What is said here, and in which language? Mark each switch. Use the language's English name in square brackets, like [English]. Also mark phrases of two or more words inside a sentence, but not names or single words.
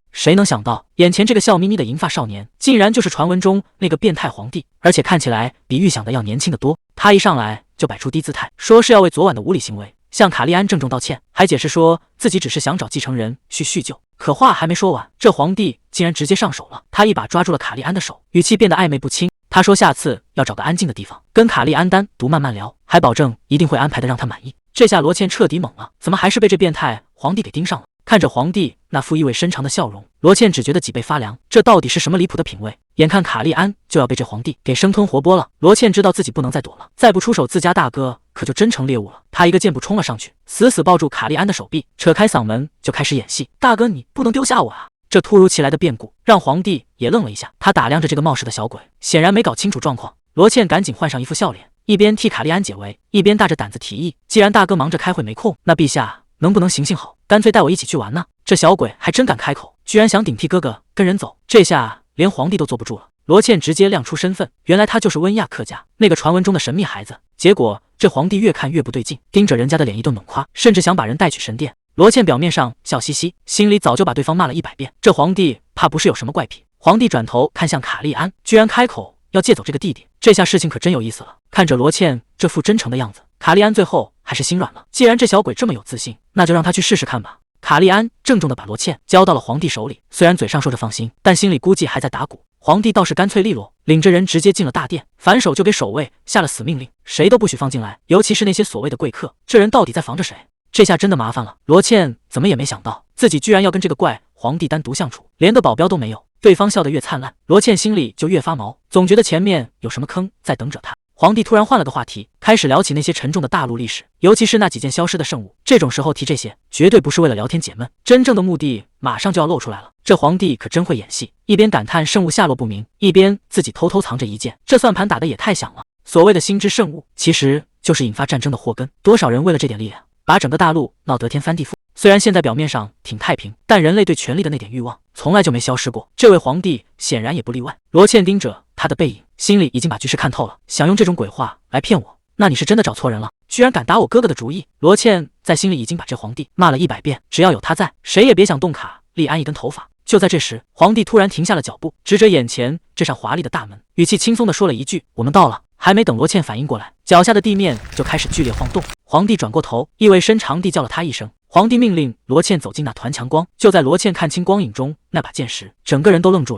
[Chinese] 誰能想到，眼前這個笑眯眯的銀髮少年，竟然就是傳聞中那個變態皇帝，而且看起來比預想的要年輕得多。他一上來就擺出低姿態，說是要為昨晚的無禮行為向卡利安鄭重道歉，還解釋說自己只是想找繼承人敘舊。可話還沒說完，這皇帝竟然直接上手了，他一把抓住了卡利安的手，語氣變得曖昧不清。他說下次要找個安靜的地方跟卡利安單獨慢慢聊，還保證一定會安排的讓他滿意。這下羅茜徹底懵了，怎麼還是被這變態皇帝給盯上了？看着皇帝那副意味深長的笑容，羅茜只覺得脊背發涼，這到底是什麼離譜的品味？眼看卡利安就要被這皇帝給生吞活剝了，羅茜知道自己不能再躲了，再不出手自家大哥可就真成獵物了。他一個箭步衝了上去，死死抱住卡利安的手臂，扯開嗓門就開始演戲：“大哥，你不能丟下我啊！” 這突如其來的變故讓皇帝也愣了一下，他打量着這個冒失的小鬼，顯然沒搞清楚狀況。羅茜趕緊換上一副笑臉，一邊替卡利安解圍，一邊大着膽子提議：“既然大哥忙着開會沒空，那陛下能不能行行好，乾脆帶我一起去玩呢？” 這小鬼還真敢開口，居然想頂替哥哥跟人走，這下連皇帝都坐不住了。羅茜直接亮出身份，原來他就是溫亞克家那個傳聞中的神秘孩子。結果這皇帝越看越不對勁，盯着人家的臉一頓猛誇，甚至想把人帶去神殿。羅茜表面上笑嘻嘻，心裡早就把對方罵了100遍。這皇帝怕不是有什麼怪癖。皇帝轉頭看向卡利安，居然開口要借走這個弟弟，這下事情可真有意思了。看着羅茜這副真誠的樣子，卡利安最後還是心軟了。既然這小鬼這麼有自信，那就讓他去試試看吧。卡利安鄭重地把羅茜交到了皇帝手裡，雖然嘴上說着放心，但心裡估計還在打鼓。皇帝倒是乾脆利落，領着人直接進了大殿，反手就給守衛下了死命令，誰都不許放進來，尤其是那些所謂的貴客。這人到底在防着誰？這下真的麻煩了。羅茜怎麼也沒想到，自己居然要跟這個怪皇帝單獨相處，連個保鏢都沒有。對方笑得越燦爛，羅茜心裡就越發毛，總覺得前面有什麼坑在等着他。皇帝突然換了個話題，開始聊起那些沉重的大陸歷史，尤其是那幾件消失的聖物。這種時候提這些，絕對不是為了聊天解悶，真正的目的馬上就要露出來了。這皇帝可真會演戲，一邊感嘆聖物下落不明，一邊自己偷偷藏着一件，這算盤打得也太響了。所謂的心之聖物，其實就是引發戰爭的禍根，多少人為了這點力量，把整個大陸鬧得天翻地覆。雖然現在表面上挺太平，但人類對權力的那點慾望從來就沒消失過，這位皇帝顯然也不例外。羅茜盯着他的背影，心裡已經把局勢看透了，想用這種鬼話來騙我，那你是真的找錯人了，居然敢打我哥哥的主意。羅茜在心裡已經把這皇帝罵了100遍，只要有他在，誰也別想動卡利安一根頭髮。就在這時，皇帝突然停下了腳步，指着眼前這扇華麗的大門，語氣輕鬆地說了一句：“我們到了。” 還沒等羅茜反應過來，腳下的地面就開始劇烈晃動。皇帝轉過頭，意味深長地叫了他一聲。皇帝命令羅茜走進那團強光，就在羅茜看清光影中那把劍時，整個人都愣住了。